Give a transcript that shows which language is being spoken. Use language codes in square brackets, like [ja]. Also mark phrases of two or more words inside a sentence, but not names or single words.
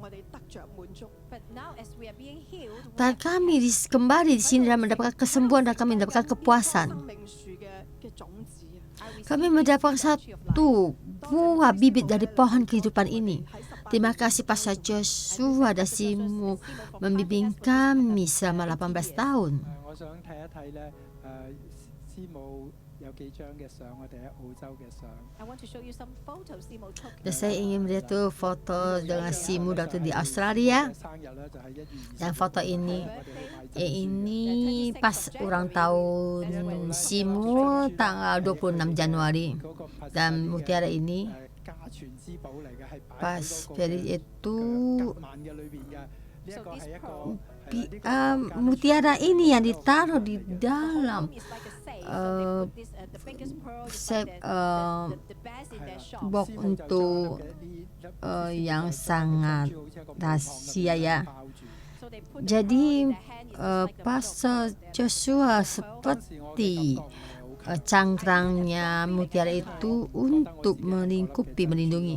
[id] Dan kami kembali di sini dan mendapatkan kesembuhan dan kami mendapatkan kepuasan. Kami mendapatkan satu buah bibit dari pohon kehidupan ini. Terima kasih Pastor Joshua dan Simo membimbing kami selama 18 tahun. [yue] 我想睇一睇咧，師母有幾張嘅相，我哋喺澳洲嘅相。 [en] I want to show you some photos Simo took. [id] Dan saya ingin melihat tuh foto dengan Simo waktu di Australia. [yue] 生日咧就係1月20 [id] Dan foto ini [yue] 我哋去買酒 [id] ini pas ulang tahun Simo tanggal 26 Januari. [yue] 嗰個佛 [id] Dan mutiara ini [yue] 家傳之寶嚟嘅，係擺 [id] pas [yue] 喺嗰個 [id] period itu [yue] 夾萬嘅裏邊嘅。呢一個係一個 [id] mutiara ini yang ditaruh di dalam box untuk yang sangat rahasia ya. Jadi Pastor Joshua seperti cangkrangnya mutiara itu untuk melindungi.